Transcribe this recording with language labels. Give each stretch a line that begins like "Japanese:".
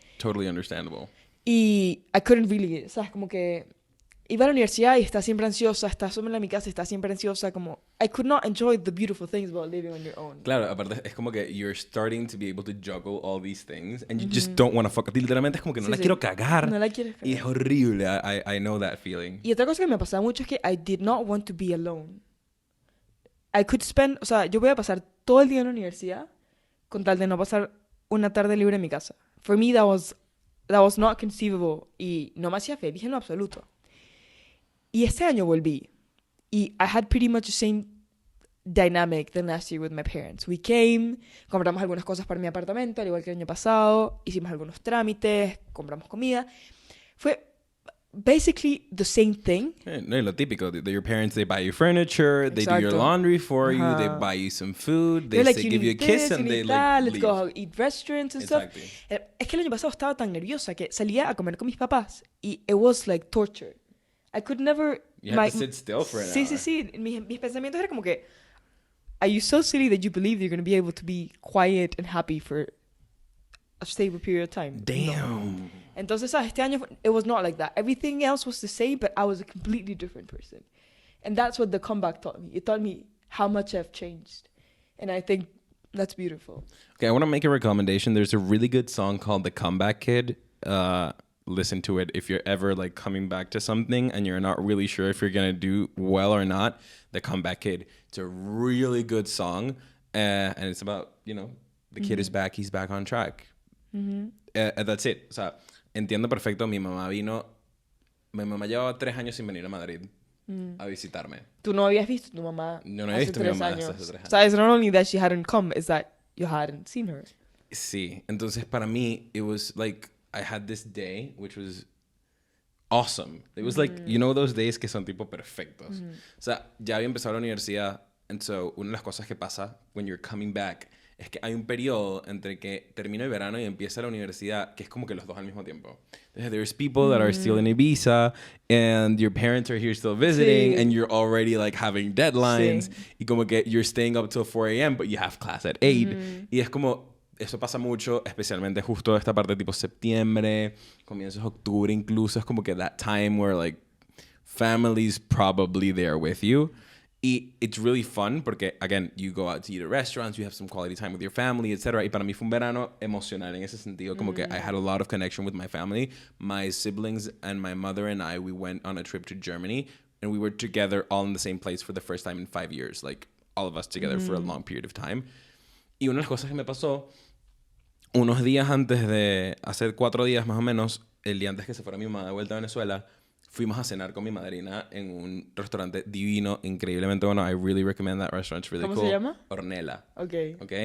English: Totally understandable.
Spanish: Y I couldn't really, ¿sabes? Como que iba a la universidad y está siempre ansiosa, está sola en mi casa y está siempre ansiosa, como I could not enjoy the beautiful things about living on your own.
English: Claro, aparte es como que you're starting to be able to juggle all these things and you just don't want to fuck.
Spanish: Literalmente es como que no la quiero cagar. No la quieres cagar.
English: Y es horrible. I know that feeling.
Spanish: Y otra cosa que me pasaba mucho es que I did not want to be alone. I could spend, o sea, yo voy a pasar todo el día en la universidad con tal de no pasar una tarde libre en mi casa. For me that was not conceivable y no me hacía feliz en lo absoluto. Y este año volví.
English: Y I had pretty much the same dynamic than last year with my parents.
Spanish: We came, compramos algunas cosas para mi apartamento, al igual que el año pasado, hicimos algunos trámites, compramos comida.
English: Fue basically the same thing.
Spanish: No, lo típico.
English: Your parents, they buy you furniture, they do your laundry for you, they buy you some food, they like, give you a kiss and they like let's leave. go eat restaurants and Exactly. stuff.
Spanish: Es que el año pasado estaba tan nerviosa que salía a comer con mis papás y it was like torture.
English: I could never... You had to sit still for an hour.
Spanish: Sí.
English: Mis pensamientos eran como que, are you so silly that you believe you're going to be able to be quiet and happy for a stable period of time? Damn. No. Entonces, este año, it was not like that. Everything else was the same, but I was a completely different person. And that's what the comeback taught me. It taught me how much I've changed. And I think that's beautiful. Okay, I want to make a recommendation. There's a really good song called The Comeback Kid. Listen to it if you're ever like coming back to something and you're not really sure if you're going to do well or not. The Comeback Kid. It's a really good song. And it's about, the kid is back. He's back on track. That's it. O sea, entiendo perfecto.
Spanish: Mi mamá llevaba 3 años sin venir a Madrid a visitarme. ¿Tú no habías visto a tu mamá? Yo no había visto a mi mamá hace 3 años.
English: So it's not only that she hadn't come, it's that you hadn't seen her.
Spanish: Sí.
English: Entonces, para mí, it was like, I had this day, which was awesome. It was like, those days que son tipo perfectos.
Spanish: O sea, ya había empezado la universidad. And so, una de las cosas que pasa when you're coming back es que hay un periodo entre que termina el verano y empieza la universidad que es como que los dos al mismo tiempo.
English: There's people that are still in Ibiza and your parents are here still visiting and you're already like having deadlines y como que you're staying up till 4 a.m.
Spanish: but you have class at 8 y es como eso pasa mucho, especialmente justo esta parte tipo septiembre, comienzos de octubre incluso, es como que that time where like family's probably there with you.
English: Y it's really fun porque, again, you go out to eat at restaurants, you have some quality time with your family, etc.
Spanish: Y para mí fue un verano emocional en ese sentido.
English: Como que I had a lot of connection with my family. My siblings and my mother and I, we went on a trip to Germany. And we were together all in the same place for the first time in 5 years. Like, all of us together for a long period of time.
Spanish: Y una de las cosas que me pasó, unos días antes de... Hace 4 días más o menos, el día antes que se fuera mi mamá de vuelta a Venezuela... Fuimos a cenar con mi madrina en un restaurante divino, increíblemente bueno. I really recommend that restaurant. It's really cool. ¿Cómo se llama? Ornella.
English: Okay.